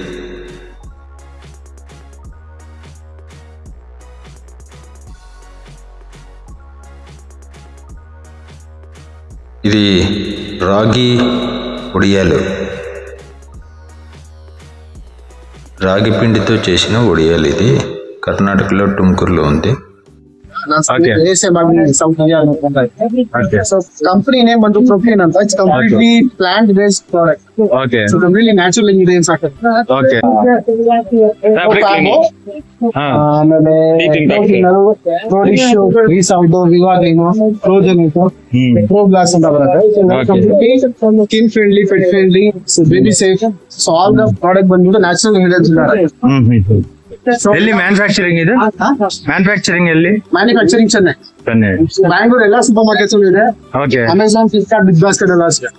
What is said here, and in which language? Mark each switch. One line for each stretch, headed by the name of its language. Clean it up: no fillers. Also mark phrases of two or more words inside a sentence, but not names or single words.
Telugu: ఇది రాగి వడియాలు, రాగి పిండితో చేసిన వడియాలు. ఇది కర్ణాటకలో టుమ్కూరులో ఉంది.
English: Okay. South India. Okay. So company name Mandu Protein and it's completely plant-based product. Okay. So completely natural ingredients are. Okay. Fabric cleaning.
Kannada: ಆಮೇಲೆ ಪ್ರೋ ಗ್ಲಾಸ್ ಅಂತ ಬರುತ್ತೆ.
English: Skin friendly, fit friendly, baby safe. so all the product ಬಂದ್ಬಿಟ್ಟು natural ingredients ಇದ್ದಾರೆ.
Kannada: ಎಲ್ಲಿ ಮ್ಯಾನುಫ್ಯಾಕ್ಚರಿಂಗ್ ಇದೆ? ಮ್ಯಾನುಫ್ಯಾಕ್ಚರಿಂಗ್ ಎಲ್ಲಿ? ಮ್ಯಾನುಫ್ಯಾಕ್ಚರಿಂಗ್ ಚೆನ್ನೈ, ಬ್ಯಾಂಗ್ಳೂರ್ ಎಲ್ಲ ಸೂಪರ್ ಮಾರ್ಕೆಟ್ಸ್ ಇದೆ. ಓಕೆ. ಅಮೆಝಾನ್, ಫ್ಲಿಪ್ಕಾರ್ಟ್, ಬಿಗ್ ಬಾಸ್ಕೆಟ್ ಎಲ್ಲ ಅಷ್ಟೇ.